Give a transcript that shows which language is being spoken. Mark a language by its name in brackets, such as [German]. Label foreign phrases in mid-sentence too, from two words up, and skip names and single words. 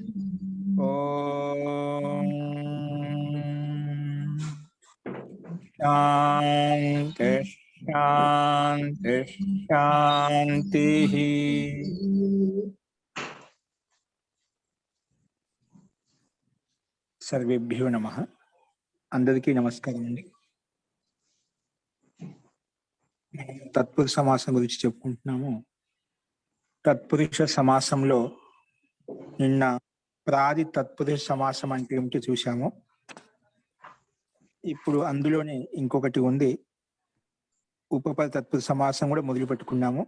[Sanskrit] ओम शांति शांति शांति। सर्वेभ्यो नमः। [Telugu] అందరికీ నమస్కారం అండి। తత్పురుష సమాసం గురించి చెప్పుకుంటున్నాము. తత్పురుష సమాసంలో నిన్న ప్రాది తత్పురుష సమాసం అంటే ఏమిటో చూశాము. ఇప్పుడు అందులోనే ఇంకొకటి ఉంది, ఉపపద తత్పురుష సమాసం కూడా మొదలు పెట్టుకున్నాము.